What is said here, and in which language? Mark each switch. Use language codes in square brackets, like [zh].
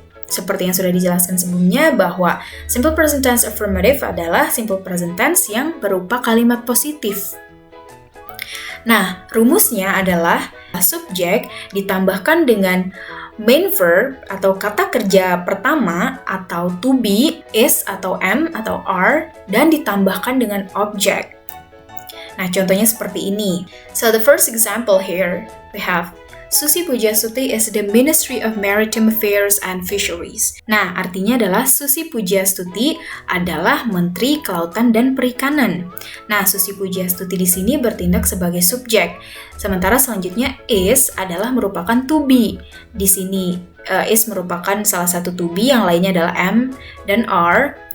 [id] Seperti yang sudah dijelaskan sebelumnya bahwa simple present tense affirmative adalah simple present tense yang berupa kalimat positif. Nah, rumusnya adalah Subjek ditambahkan dengan main verb atau kata kerja pertama atau to be, is atau am atau are, dan ditambahkan dengan objek. Nah, contohnya seperti ini. [en] So the first example here, we have Susi Pujastuti is the Ministry of Maritime Affairs and Fisheries. [id] Nah, artinya adalah Susi Pujastuti adalah Menteri Kelautan dan Perikanan. Nah, Susi Pujastuti di sini bertindak sebagai subjek. Sementara selanjutnya is adalah merupakan to be. Di sini is merupakan salah satu to be, yang lainnya adalah am dan are.